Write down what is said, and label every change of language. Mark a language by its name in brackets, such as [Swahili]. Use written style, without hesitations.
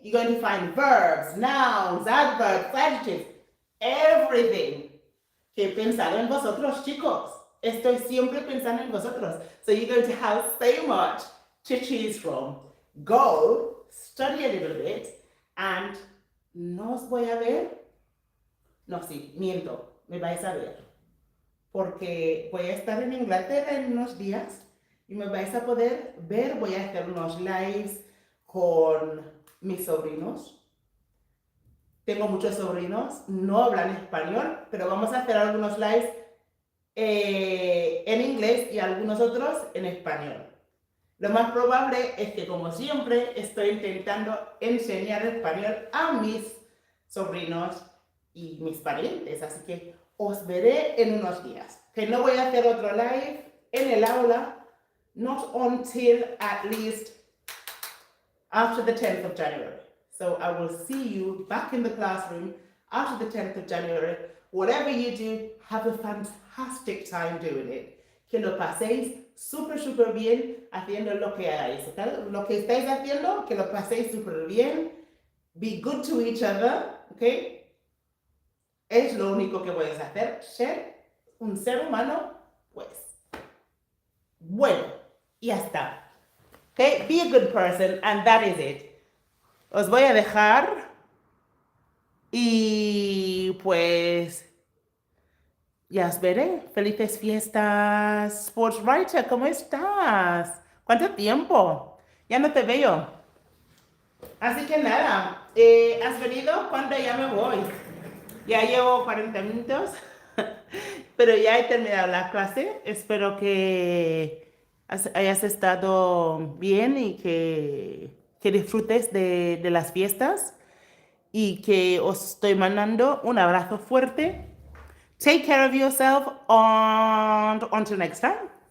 [English] You're going to find verbs, nouns, adverbs, adjectives, everything. [Spanish] Que he pensado en vosotros, chicos. Estoy siempre pensando en vosotros. [English] So you're going to have so much to choose from. Go, study a little bit, and [Spanish] no os voy a ver. No, sí, miento, me vais a ver. Porque voy a estar en Inglaterra en unos días y me vais a poder ver. Voy a hacer unos lives con mis sobrinos. Tengo muchos sobrinos, no hablan español, pero vamos a hacer algunos lives en inglés y algunos otros en español. Lo más probable es que, como siempre, estoy intentando enseñar español a mis sobrinos y mis parientes, así que os veré en unos días. Que no voy a hacer otro live en el aula, [English] not until at least after the 10th of January. So I will see you back in the classroom after the 10th of January. Whatever you do, have a fantastic time doing it. [Spanish] Que lo paséis súper, súper bien haciendo lo que hagáis. ¿Okay? Lo que estáis haciendo, que lo paséis súper bien. [English] Be good to each other, [Spanish] ¿ok? Es lo único que puedes hacer, ser un ser humano, pues, bueno, y ya está. [English] Okay, be a good person, and that is it. [Spanish] Os voy a dejar y pues ya os veré. Felices fiestas, Sportswriter, ¿cómo estás? ¿Cuánto tiempo? Ya no te veo. Así que nada, ¿has venido? ¿Cuándo ya me voy? Ya llevo 40 minutos, pero ya he terminado la clase. Espero que hayas estado bien y que disfrutes de las fiestas y que os estoy mandando un abrazo fuerte. [English] Take care of yourself and until next time.